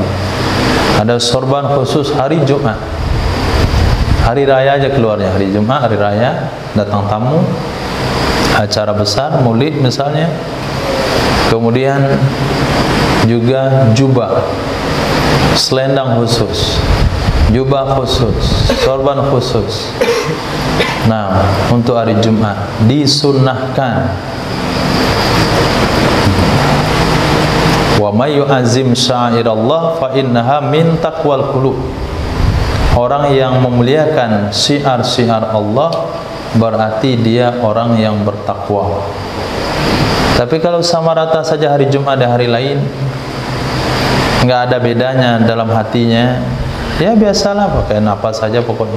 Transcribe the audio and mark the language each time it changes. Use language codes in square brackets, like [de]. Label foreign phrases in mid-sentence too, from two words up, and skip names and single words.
[id] Ada sorban khusus hari Jumat. Hari raya aja keluarnya, hari Jumat, hari raya, datang tamu, acara besar, maulid misalnya. Kemudian juga jubah, selendang khusus, jubah khusus, sorban khusus. Nah, untuk hari Jumat disunnahkan. [ar] ومن يعظم شعائر الله فإنها من تقوى القلوب. [id] Orang yang memuliakan syiar-syiar Allah berarti dia orang yang bertakwa. Tapi kalau sama rata saja hari Jumat dan hari lain, enggak ada bedanya dalam hatinya, ya biasalah pakai apa saja pokoknya.